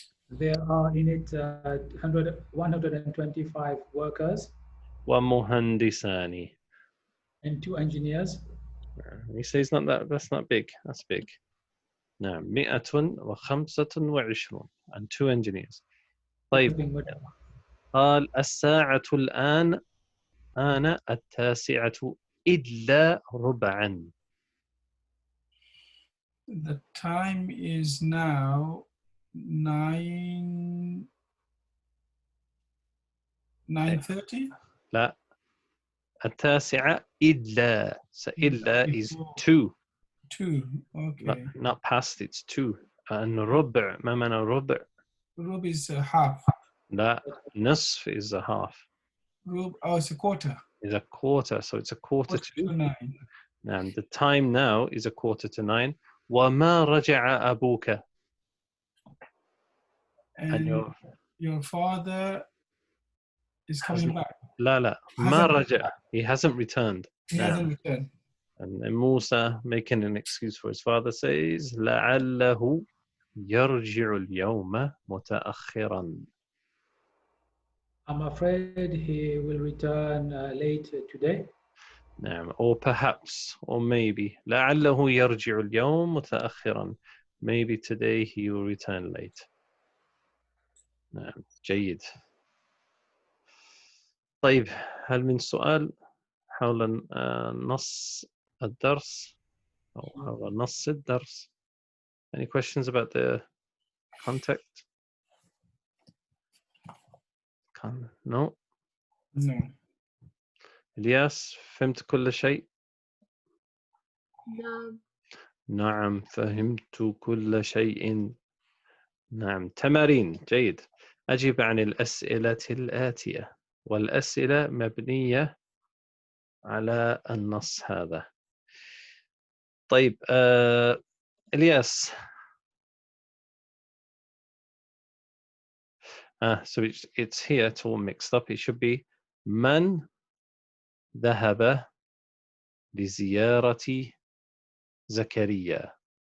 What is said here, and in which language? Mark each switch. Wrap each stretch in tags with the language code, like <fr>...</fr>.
<en>There are in it 125 workers.</en> <ar>ومهندسان.</ar> <en>And 2 engineers. He says not that, that's not big, that's big.</en> <ar>نعم</ar> <en>125 and 2 engineers.</en> <ar>طيب قال الساعة الآن آن 9 إلا ربعا.</ar> <en>The time is now 9:30.</en> <ar>لا 9 إلا</ar> <en>is 2. 2. Okay. Not past, it's 2. And ربع</en> <ar>ما معنى ربع؟</ar> <en>Rub is half.</en> <ar>لا نصف</ar> <en>is a half. Rub, oh, it's a quarter. Is a quarter, so it's a quarter to 9. And the time now is a quarter to 9.</en> <ar>وما رجع أبوك.</ar> <en>And your father is coming back.</en> <ar>لا ما رجع.</ar> <en>He hasn't returned. He hasn't returned. And then Musa, making an excuse for his father, says</en> <ar>لعله يرجع اليوم متأخرا.</ar> <en>I'm afraid he will return late today.</en> <ar>نعم.</ar> <en>Or perhaps, or maybe.</en> <ar>لعله يرجع اليوم متأخرا.</ar> <en>Maybe today he will return late.</en> <ar>نعم. جيد. طيب هل من سؤال حول نص الدرس أو حول نص الدرس؟</ar> <en>Any questions about the context? No. No.</en> <ar>إلياس فهمت كل شيء؟ نعم. نعم فهمت كل شيء. نعم تمارين. جيد. أجب عن الأسئلة الآتية والأسئلة مبنية على النص هذا. طيب إلياس.</ar> <en>So it's here, it's all mixed up. It should be</en> <ar>من ذهب لزيارة زكريا.</ar>